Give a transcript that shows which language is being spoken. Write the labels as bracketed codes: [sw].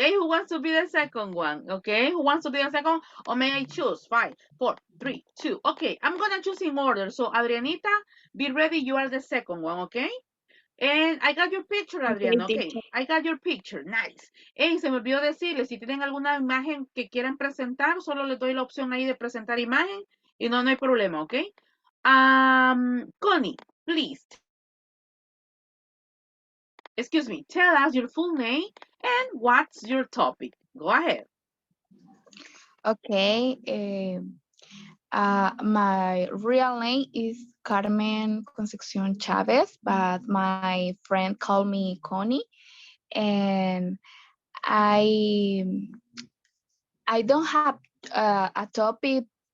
[en] Hey, who wants to be the second one? Okay, who wants to be the second? Or may I choose? 5, 4, 3, 2. Okay, I'm gonna choose in order. So, Adrianita, be ready. You are the second one, okay? And I got your picture, Okay, Adriana. Okay, teacher. I got your picture. Nice. [es] Hey, se me olvidó decirles, si tienen alguna imagen que quieran presentar, solo les doy la opción ahí de presentar imagen y no, no hay problema, ¿ok? [en] Connie, please, excuse me, tell us your full name and what's your topic. Go ahead. Okay. My real name is Carmen Concepcion Chavez, but my friend called me Connie, and I I don't have a topic.